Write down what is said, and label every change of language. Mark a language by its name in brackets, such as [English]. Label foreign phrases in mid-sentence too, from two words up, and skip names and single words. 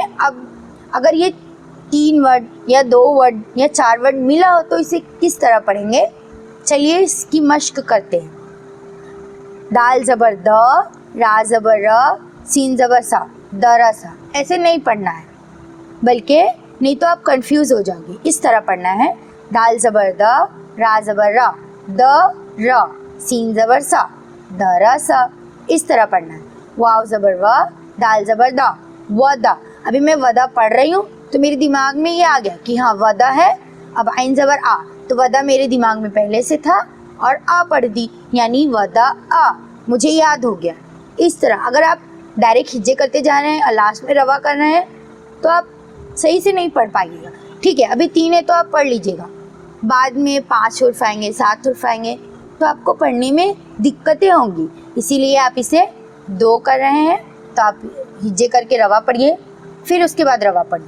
[Urdu] اب اگر یہ 3 ورڈ یا 2 ورڈ یا 4 ورڈ ملا ہو تو اسے کس طرح پڑھیں گے؟ چلیے اس کی مشق کرتے ہیں۔ دال زبر د، را زبر را، سین زبر سا، درسا، ایسے نہیں پڑھنا ہے بلکہ نہیں تو آپ کنفیوز ہو جاؤ گے۔ اس طرح پڑھنا ہے، دال زبر د، را زبر را، د را، سین زبر سا، درسا، اس طرح پڑھنا ہے۔ واو زبر وا، دال زبر دا، ودا۔ ابھی میں ودا پڑھ رہی ہوں تو میرے دماغ میں یہ آ گیا کہ ہاں ودا ہے، اب عین زبر آ، تو ودا میرے دماغ میں پہلے سے تھا اور آ پڑھ دی، یعنی ودا آ، مجھے یاد ہو گیا۔ اس طرح اگر آپ ڈائریکٹ ہجے کرتے جا رہے ہیں اور لاسٹ میں روا کر رہے ہیں تو آپ صحیح سے نہیں پڑھ پائیے گا. ٹھیک ہے، ابھی 3 ہے تو آپ پڑھ لیجیے گا، بعد میں 5 حروف آئیں گے، 7 حروف آئیں گے تو آپ کو پڑھنے میں دقتیں ہوں گی، اسی لیے آپ اسے 2 کر رہے ہیں تو آپ ہجے کر کے روا پڑھیے، پھر اس کے بعد روا پڑھیے.